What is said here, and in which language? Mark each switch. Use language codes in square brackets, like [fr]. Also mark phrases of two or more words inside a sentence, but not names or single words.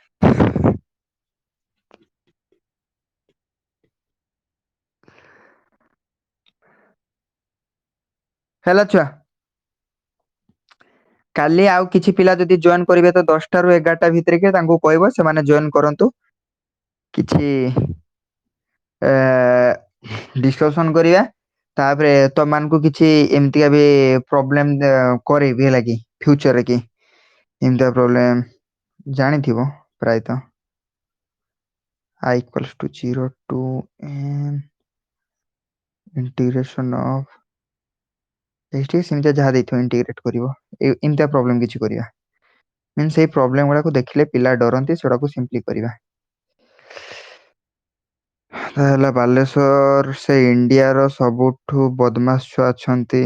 [or] ହେଲା ଛୁଆ କାଲି ଆଉ କିଛି ପିଲା ଯଦି ଜଏନ କରିବେ ତ 10ଟା ରୁ 11ଟା ଭିତରେ କି ତାଙ୍କୁ କହିବ ସେମାନେ ଜଏନ କରନ୍ତୁ। କିଛି ଆ ଡିସକସନ କରିବା। ତାପରେ ତମମାନଙ୍କୁ କିଛି ଏମିତିକା ବି ପ୍ରୋବ୍ଲେମ କରେଇବି ହେଲା କି ଫ୍ୟୁଚରରେ କି ଏମିତିଆ ପ୍ରୋବ୍ଲେମ ଜାଣିଥିବ ପ୍ରାୟତଃ [en] I equals to 0 to n integration of [or] ଏଇଠି ସେମିତି ଯାହା ଦେଇଥିବ ଇଣ୍ଟିଗ୍ରେଟ କରିବ ଏମିତିଆ ପ୍ରୋବ୍ଲେମ କିଛି କରିବା। ମିନ୍ସ ସେଇ ପ୍ରୋବ୍ଲେମ ଗୁଡାକୁ ଦେଖିଲେ ପିଲା ଡରନ୍ତି ସେଗୁଡାକୁ ସିମ୍ପଲି କରିବା। ହେଲା ବାଲେଶ୍ଵର ସେ ଇଣ୍ଡିଆର ସବୁଠୁ ବଦମାସ ଛୁଆ ଅଛନ୍ତି।